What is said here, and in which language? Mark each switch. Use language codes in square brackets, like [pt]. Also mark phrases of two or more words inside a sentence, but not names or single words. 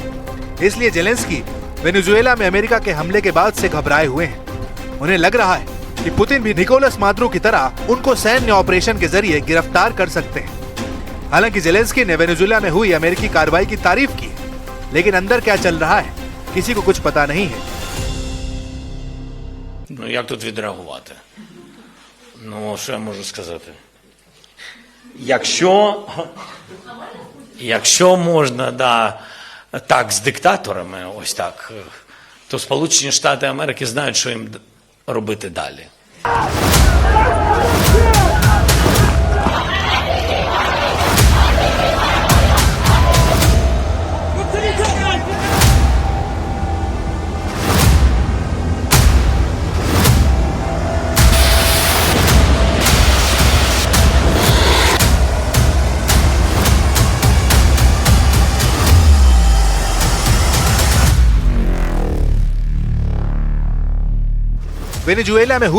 [hi] इसलिए जेलेंस्की वेनेजुएला में अमेरिका के हमले के बाद से घबराए हुए हैं। उन्हें लग रहा है कि पुतिन भी निकोलस मादुरो की तरह उनको सैन्य ऑपरेशन के जरिए गिरफ्तार कर सकते हैं। हालांकि जेलेंस्की ने वेनेजुएला में हुई अमेरिकी कार्रवाई की तारीफ की, लेकिन अंदर क्या चल रहा है किसी को कुछ पता नहीं है। [uk] Як тут відреагувати? Що я можу сказати? Якщо можна, так, з диктаторами, ось так, то Сполучені Штати Америки знають, що їм робити далі. [hi] वेनेजुएला में हुए